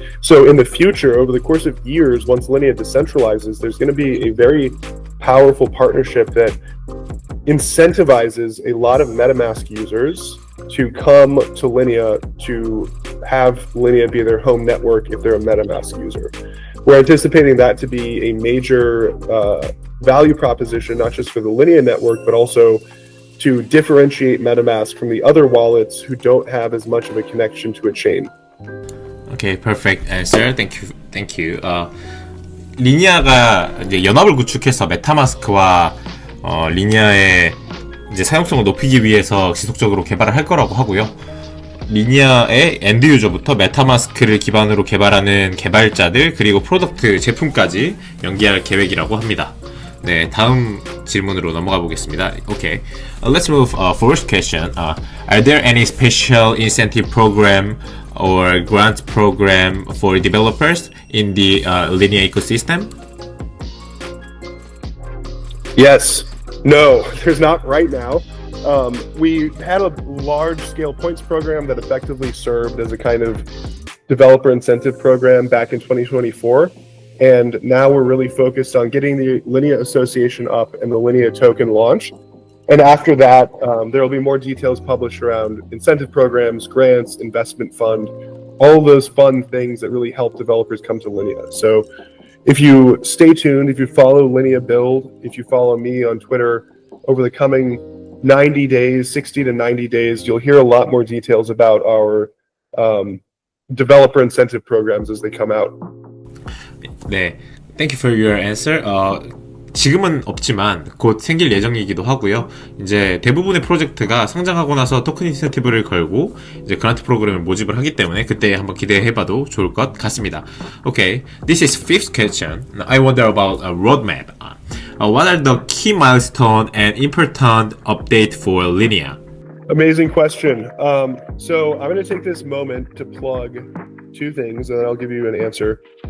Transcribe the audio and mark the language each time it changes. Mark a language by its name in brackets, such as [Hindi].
[English] So in the future, over the course of years, once Linea decentralizes, there's going to be a very powerful partnership that incentivizes a lot of MetaMask users to come to Linea to have Linea be their home network if they're a MetaMask user. We're anticipating that to be a major value proposition, not just for the Linea network, but also to differentiate MetaMask from the other wallets who don't have as much of a connection to a chain. Okay, perfect answer. Thank you. [Korean] 리니아가 이제 연합을 구축해서 메타마스크와 리니아의 이제 사용성을 높이기 위해서 지속적으로 개발을 할 거라고 하고요. 리니아의 엔드 유저부터 메타마스크를 기반으로 개발하는 개발자들 그리고 프로덕트 제품까지 연계할 계획이라고 합니다. 네, 다음 질문으로 넘어가 보겠습니다. [English] Okay, let's move first question. Are there any special incentive program or grant program for developers in the Linea ecosystem? Yes. No, there's not right now. We had a large-scale points program that effectively served as a kind of developer incentive program back in 2024. And now we're really focused on getting the Linea Association up and the Linea token launched. And after that, there will be more details published around incentive programs, grants, investment fund, all of those fun things that really help developers come to Linea. So If you stay tuned, if you follow Linea Build, if you follow me on Twitter over the coming 90 days, 60 to 90 days, you'll hear a lot more details about our developer incentive programs as they come out. 네, thank you for your answer. [Korean] 지금은 없지만 곧 생길 예정이기도 하고요. 이제 대부분의 프로젝트가 상장하고 나서 토큰 인센티브를 걸고 이제 그란트 프로그램을 모집을 하기 때문에 그때 한번 기대해봐도 좋을 것 같습니다. [English] Okay, this is fifth question. I wonder about a roadmap. What are the key milestone and important update for Linea? Amazing question. So I'm going to take this moment to plug two things, and then I'll give you an answer.